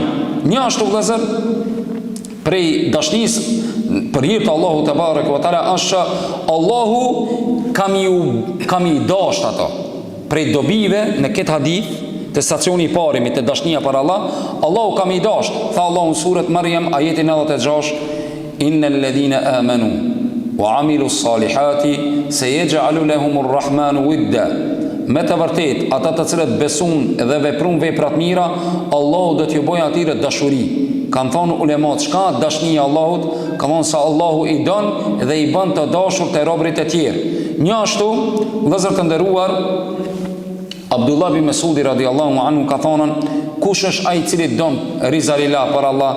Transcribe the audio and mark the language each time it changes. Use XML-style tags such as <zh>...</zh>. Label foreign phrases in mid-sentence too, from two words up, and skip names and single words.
<sq>Një ashtu vëllezër, prej dashnisë për hir të Allahu</sq> <ar>تبارك وتعالى</ar> <sq>është Allahu kam i dasht ato. Prej dobive në këtë hadith të stacioni i parë të dashnia për Allah, Allahu kam i dasht. Tha Allahu në suret Maryam ajeti 96,</sq> <ar>إن الذين آمنوا وعملوا الصالحات سيجعل لهم الرحمن ودا.</ar> <sq>Me të vërtet, ata të cilët besun dhe veprun vepra të mira, Allahu do t'ju bëjë atyre dashuri. Kanë thonë ulemat, çka dashnia e Allahut? Ka thonë se Allahu i don dhe i bën të dashur te robërit e tjerë. Një ashtu, vëllezër të nderuar, Abdullah bin Mesudi</sq> <ar>رضي الله عنه</ar> <sq>ka thonën, kush është ai i cili don rizalila për Allah?</sq>